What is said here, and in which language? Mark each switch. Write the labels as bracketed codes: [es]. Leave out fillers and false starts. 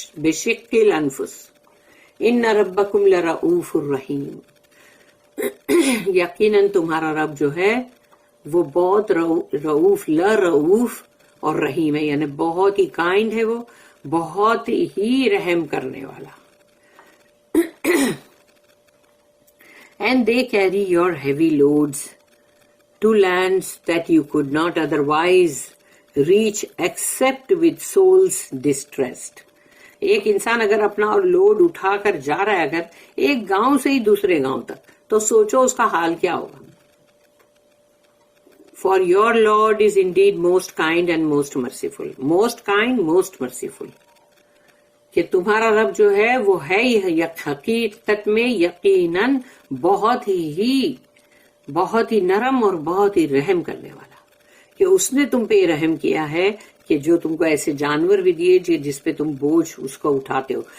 [ar] بشق الانفس ان ربکم لرؤوف الرحیم، [ur] یقیناً تمہارا رب جو ہے وہ بہت رؤوف، لرؤوف اور رحیم ہے، یعنی بہت ہی کائنڈ ہے، وہ بہت ہی رحم کرنے والا. [en] And they carry your heavy loads to lands that you could not otherwise reach except with souls distressed. [ur] ایک انسان اگر اپنا لوڈ اٹھا کر جا رہا ہے اگر ایک گاؤں سے ہی دوسرے گاؤں تک، تو سوچو اس کا حال کیا ہوگا. [en] For your Lord is indeed most kind and most merciful. Most kind, most merciful. [ur] کہ تمہارا رب جو ہے وہ ہے حقیقت میں یقیناً بہت ہی نرم اور بہت ہی رحم کرنے والا. کہ اس نے تم پہ رحم کیا ہے کہ جو تم کو ایسے جانور بھی دیے جس پہ تم بوجھ اس کو اٹھاتے ہو.